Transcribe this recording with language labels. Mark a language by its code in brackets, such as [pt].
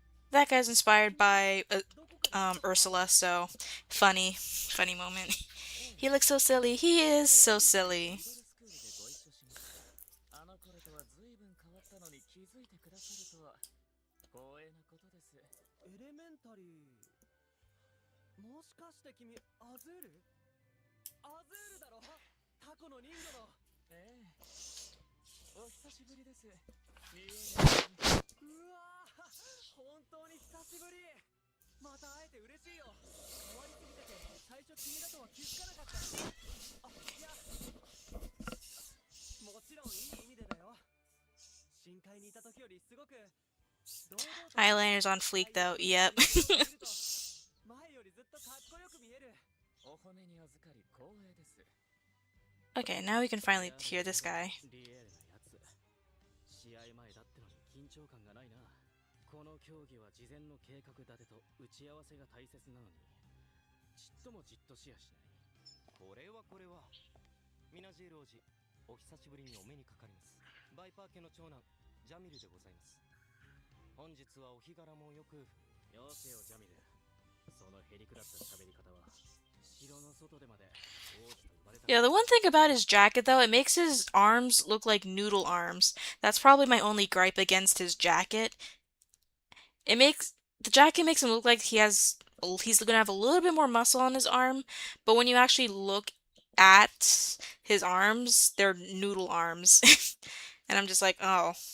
[en] That guy's inspired by Ursula, so funny moment. He looks so silly. He is so silly. [ja] あの頃とは随分変わったのに気づいてくださるとは光栄なことです。エレメンタリー。もしかして君、アズール？アズールだろ？タコの人魚の。ええ。お久しぶりです。うわー、本当に久しぶり。また会えて嬉しいよ。変わりすぎてて、最初君だとは気づかなかった。あ、いや、もちろんいい意味でだよ。深海にいた時よりすごく堂々と [en] Eyeliner's on fleek though. Yep. [ja] 前よりずっとかっこよく見える。お骨に預かり光栄です。 [en] Okay, now we can finally hear this guy. [ja] リエールなやつ。試合前だってのに緊張感がないな。この競技は事前の計画立てと打ち合わせが大切なのに、ちっともじっとしやしない。これはミナジール王子、お久しぶりにお目にかかります。バイパー家の長男ジャミルでございます。本日はお日柄もよく。よせよジャミル、そのへりくだった喋り方は城の外でまで王子と呼ばれた。 [en] Yeah, the one thing about his jacket though, it makes his arms look like noodle arms. That's probably my only gripe against his jacket. The jacket makes him look like he's gonna have a little bit more muscle on his arm, but when you actually look at his arms, they're noodle arms. And I'm just like, oh.